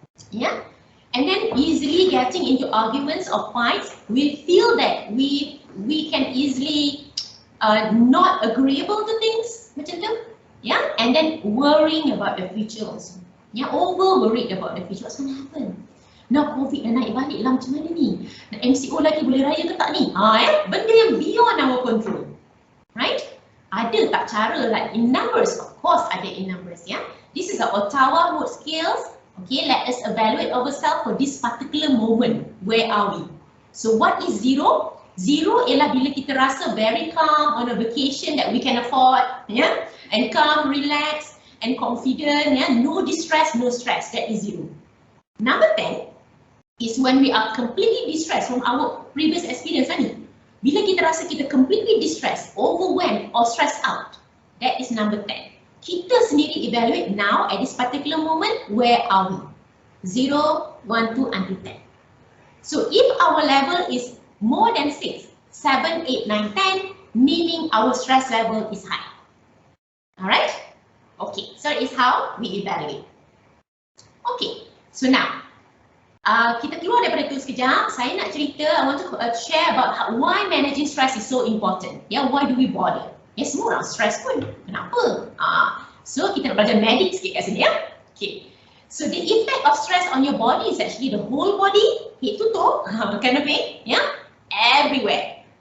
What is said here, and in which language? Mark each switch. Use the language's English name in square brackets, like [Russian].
[English] Yeah, and then easily getting into arguments or fights. We feel that we can easily not agreeable to things, macam tu. Yeah, and then worrying about the future also. Yeah, over worried about the future. What's going to happen? Now [Malay] COVID dah naik balik lah, macam mana ni? Nak MCO lagi boleh raya ke tak ni? Benda yang [English] beyond our control. Right? [Malay] Ada tak cara [English] like in numbers? Of course [Malay] ada [English] in numbers, yeah. This is the Ottawa Mood Scales. Okay, let us evaluate ourselves for this particular moment. Where are we? So what is zero? [Malay] Zero ialah bila kita rasa [English] very calm on a vacation that we can afford, yeah, and calm, relax, and confident, yeah, no distress, no stress. That is zero. Number 10 is when we are completely distressed from our previous experience tadi. [Malay] Bila kita rasa kita [English] completely distressed, overwhelmed, or stressed out, that is number 10. [Malay] Kita sendiri [English] evaluate now at this particular moment, where are we? 0, 1, 2 until 10. So if our level is more than 6, 7, 8, 9, 10, meaning our stress level is high. Alright? Okay, so that is how we evaluate. [Malay] Okay, so now, kita keluar daripada itu sekejap. Saya nak cerita, [English] I want to share about why managing stress is so important. Yeah, why do we bother? [Malay] Ya, semua orang stress pun. Kenapa? So kita nak belajar medik sikit kat sini, ya. Okay. [English] So the effect of stress on your body is actually the whole body, head to toe, kind of thing, yeah, everywhere.